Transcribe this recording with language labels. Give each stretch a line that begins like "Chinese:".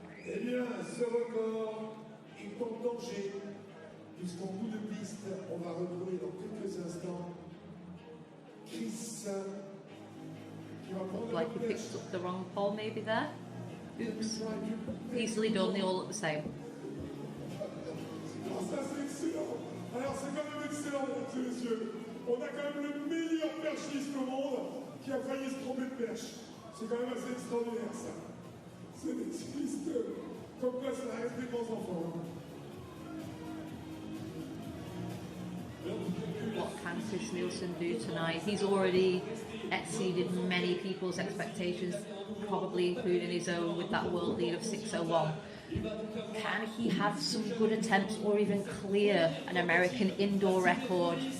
French: Eh bien, ce record est en danger, puisqu'en bout de piste, on va retrouver dans quelques instants Chris qui va prendre
English: Like he picked up the wrong pole maybe there. Oops. Easily done, they all look the same.
French: Alors ça c'est excellent. Alors c'est quand même excellent, mesdames et messieurs. On a quand même le meilleur perchiste au monde qui a failli se tromper de perche. C'est quand même assez extraordinaire ça. C'est des pistes comme quoi ça reste des bons enfants.
English: What can Chris Nielsen do tonight? He's already exceeded many people's expectations, probably including his own with that world lead of 601. Can he have some good attempts or even clear an American indoor record?